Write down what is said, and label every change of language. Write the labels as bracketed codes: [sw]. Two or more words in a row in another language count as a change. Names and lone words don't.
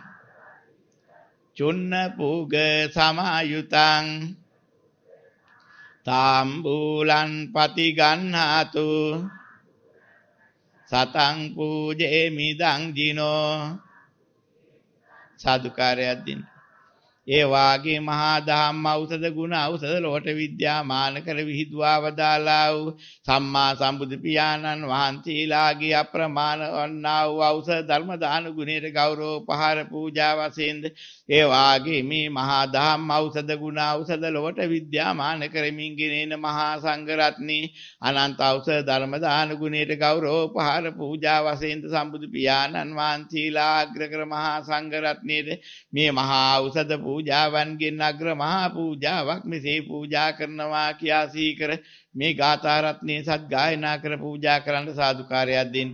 [pi] චුන්න පූග සමායුතං තාම්බූලං පටිගන්හාතු සතං පූජේමි දං ජිනෝ [si] සාදුකාරයක් දෙන්න. ඒ වාගේ මහා ධම්ම ඖෂධ ගුණ ඖෂධ ලෝට විද්‍යාමාන කර විහිදුවා වදාලා වූ සම්මා සම්බුදු පියාණන් වහන්සේලාගේ අප්‍රමාණ වන්නා වූ ඖෂධ ධර්ම දාන ගුණයට ගෞරව උපහාර පූජා වශයෙන්ද ඒ වාගේ මේ මහා ධම්ම ඖෂධ ගුණ ඖෂධ ලෝට විද්‍යාමාන කරමින් ගෙනෙන මහා සංඝ රත්නයේ අනන්ත ඖෂධ ධර්ම දාන ගුණයට ගෞරව උපහාර පූජා වශයෙන්ද සම්බුදු පියාණන් වහන්සේලා අග්‍රකර මහා සංඝ රත්නයේ මේ මහා ඖෂධ පූජාවන්ගෙන් අග්‍ර මහා පූජාවක් මෙසේ පූජා කරනවා කියා සිහි කර මේ ගාථා රත්නයේ සත් ගායනා කර පූජා කරන්න සාදුකාරයක් දෙන්න.